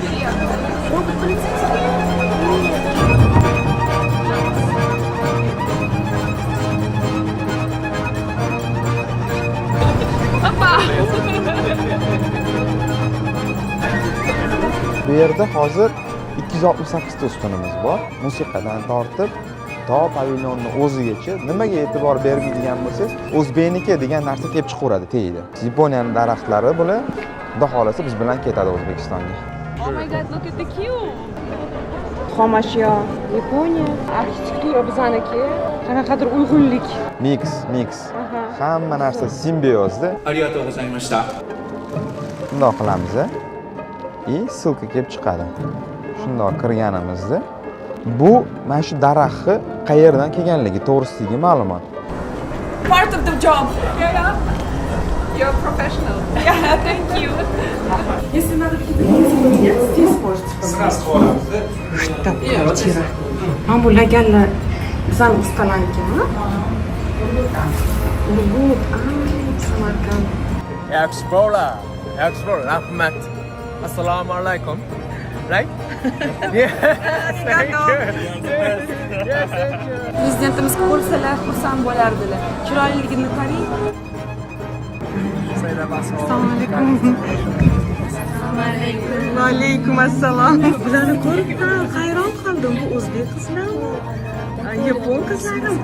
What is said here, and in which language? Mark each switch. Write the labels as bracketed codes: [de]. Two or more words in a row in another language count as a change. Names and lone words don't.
[uz] Bu yerda hozir 268 ta ustunimiz bor. Musiqadan tortib to pavilyonni o'zigacha nimaga e'tibor bermaydigan bo'lsangiz, o'zbekniki degan narsa kelib chiqaveradi teyida. Yaponiyaning daraxtlari bular xudo xolasa biz bilan ketadi O'zbekistonga. [en] Oh my god, look at the queue. [uz] Xom ashyo Yaponiya, arxitektura bizaniki, qanaqadir uyg'unlik. Mix. Hamma narsa simbiozda. [ja] ありがとうございました. [uz] Bundoq qilamiz. Silka kelib chiqadi. Shundoq kirganimizda bu mana shu daraxtni qayerdan kelganligi to'g'risidagi ma'lumot. [en] Part of the job. Yeah. You're a professional. Yeah, thank you. [ru] Если надо какие-то здесь можете. [uz] Сразу olamiz. Kvartira. Mana bu laganlar bizani ustalankimi? Urgut, Samarqand. Explore, rahmat. Assalomu alaykum. [en] Right? Yes, thank you. Yes, thank you. [uz] Prezidentimiz ko'rsalar xursand bo'lardilar. Chiroyliligini qarang. Assalomu alaykum. Va alaykum assalom. Bularni ko'rib hayron qoldim. Bu o'zbek qizlarmi? Yapon qizlarmi?